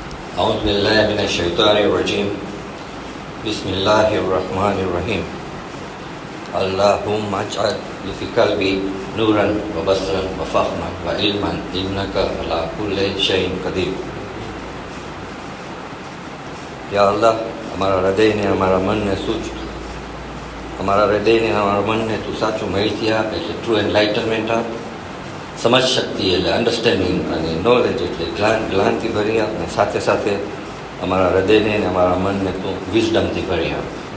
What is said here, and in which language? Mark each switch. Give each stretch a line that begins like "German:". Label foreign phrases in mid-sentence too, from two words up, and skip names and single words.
Arabic: أعوذ بالله من الشيطان الرجيم بسم الله الرحمن الرحيم اللهم اجعل في قلبي نورا وبصرا وفهما وعلما إنك على كل شيء قدير. يا الله
Gujarati: અમારા હૃદયને અમારા મનને સૂચ અમારા હૃદયને અમારા મનને તું સાચું માહિતી આપ, એટલે
English: true enlightenment
Gujarati: આપ, સમજ શક્તિ એટલે અન્ડરસ્ટેન્ડિંગ અને નોલેજ એટલે જ્ઞાનથી ભરી આપ, અને સાથે સાથે અમારા હૃદયને અને અમારા મનને તું વિઝડમથી ભરી આપ.